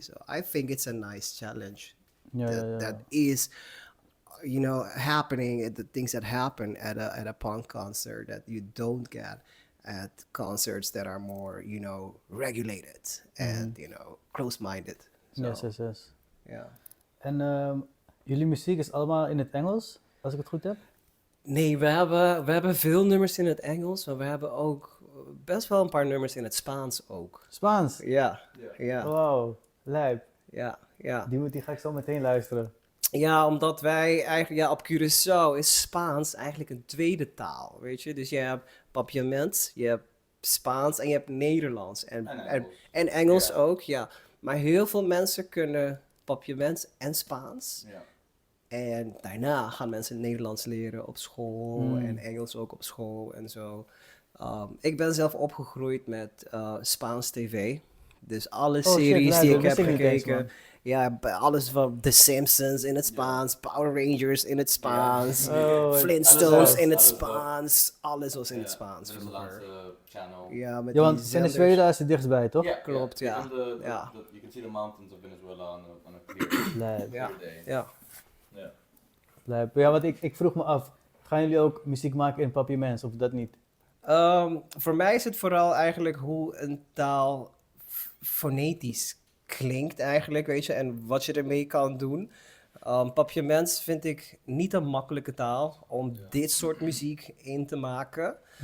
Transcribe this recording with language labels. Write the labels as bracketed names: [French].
[English] So I think it's a nice challenge that is happening, the things that happen at a punk concert that you don't get at concerts that are more regulated and close-minded. So, Yes. [Dutch] ja. En jullie muziek is allemaal in het Engels, als ik het goed heb? Nee, we hebben veel nummers in het Engels, maar we hebben ook best wel een paar nummers in het Spaans ook. Spaans? Ja. Wow, lijp. Ja. Die ga ik zo meteen luisteren. Ja, omdat wij eigenlijk, op Curaçao is Spaans eigenlijk een tweede taal, weet je. Dus je hebt papiament, je hebt Spaans en je hebt Nederlands. En Engels ook, ja. Maar heel veel mensen kunnen papiament en Spaans. Ja. En daarna gaan mensen Nederlands leren op school en Engels ook op school en zo. Ik ben zelf opgegroeid met Spaans tv. Dus alle series die ik heb gekeken. Ja, alles van The Simpsons in het Spaans, Power Rangers in het Spaans, Flintstones in het Spaans. Alles was in het Spaans vroeger. [English] Channel. [Dutch] Ja, met Ja, want die zenders. Venezuela is er dichtstbij, toch? Klopt, ja. [English] You can see the mountains of Venezuela on a clear [Dutch] Lijp. Ja. [English] day. [Dutch] Ja. [English] Yeah. [Dutch] Lijp. Ja, want ik vroeg me af, gaan jullie ook muziek maken in papiaments of dat niet? Voor mij is het vooral eigenlijk hoe een taal fonetisch klinkt eigenlijk, weet je, en wat je ermee kan doen. Papiaments vind ik niet een makkelijke taal om dit soort muziek in te maken.